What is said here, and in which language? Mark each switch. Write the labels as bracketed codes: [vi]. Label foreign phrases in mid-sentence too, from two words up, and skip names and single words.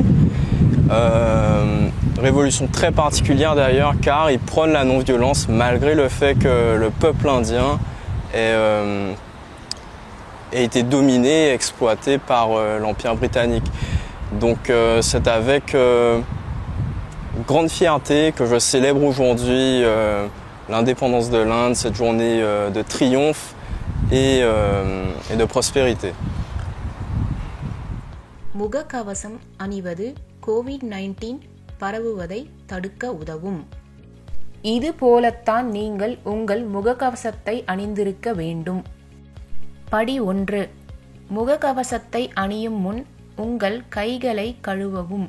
[fr] Révolution très particulière d'ailleurs car il prône la non-violence malgré le fait que le peuple indien ait été dominé et exploité par l'Empire britannique. Donc c'est avec grande fierté que je célèbre aujourd'hui l'indépendance de l'Inde, cette journée de triomphe et de prospérité. [ta] முகக்கவசம் அணிவது கோவிட்-19 பரவுவதை தடுக்க உதவும். இது போலத்தான் நீங்கள் உங்கள் முகக்கவசத்தை அணிந்திருக்க வேண்டும். படி 1. முகக்கவசத்தை அணியும் முன் உங்கள் கைகளை கழுவவும்.